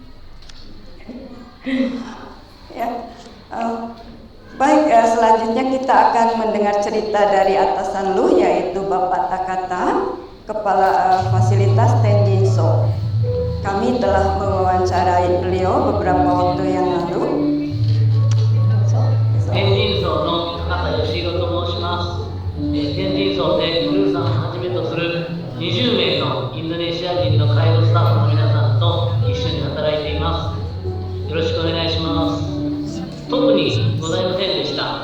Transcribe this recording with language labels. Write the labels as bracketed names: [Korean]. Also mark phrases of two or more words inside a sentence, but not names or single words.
[Indonesian] Ya, baik. Selanjutnya kita akan mendengar cerita dari atasan Lu, yaitu Bapak Takata, Kepala Fasilitas Tenjinso. Kami telah mewawancarai beliau beberapa waktu yang lalu. [Japanese] 天神荘の高田義弘と申します。天神荘でルーさんをはじめとする20名のインドネシア人の介護スタッフの皆さんと一緒に働いています。よろしくお願いします。特にございませんでした。